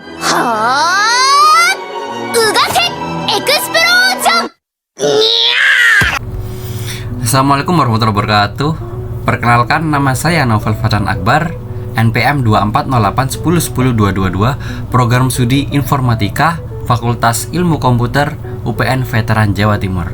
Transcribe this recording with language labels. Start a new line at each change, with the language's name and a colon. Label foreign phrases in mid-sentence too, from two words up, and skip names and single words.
Japanese: はーうがけエクスプロージョン。
Arabic: السلام عليكم ورحمة الله وبركاته.
Indonesian: Perkenalkan, nama saya Novel Fatan Akbar, NPM 2408110222, Program Studi Informatika, Fakultas Ilmu Komputer, UPN Veteran Jawa Timur.